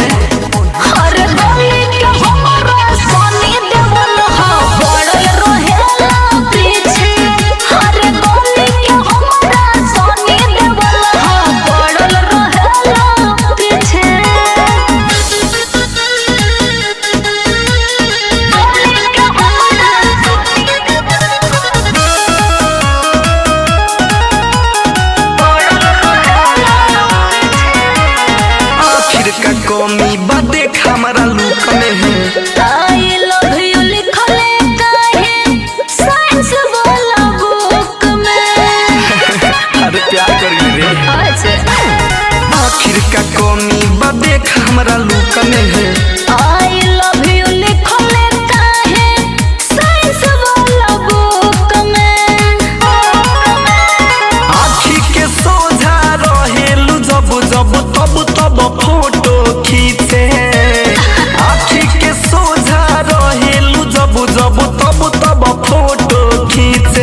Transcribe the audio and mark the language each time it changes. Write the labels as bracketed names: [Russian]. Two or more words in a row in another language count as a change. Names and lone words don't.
[Bhojpuri] अरे गली के हमारा सोनी देवल हो पड़ल रहेला पीछे अरे गली के हमारा सोनी देवल हो पड़ल रहेला पीछे गली के हमारा सोनी देवल पड़ल रहेला आखिर का कमी बा देख हमारा लुक में है [English] I love you [Bhojpuri] लिखले काहे साइंस वाला बुक में अरे प्यार करी रे अच्छा आखिर का कमी बा देख हमारा लुक में है [English] I love you [Bhojpuri] लिखले काहे साइंस वाला बुक में आखी के सोझा रहेलू जब जब तब तब फोटो खींचे आखी के सोझा रहेलू जब जब तब तब फोटो खींचे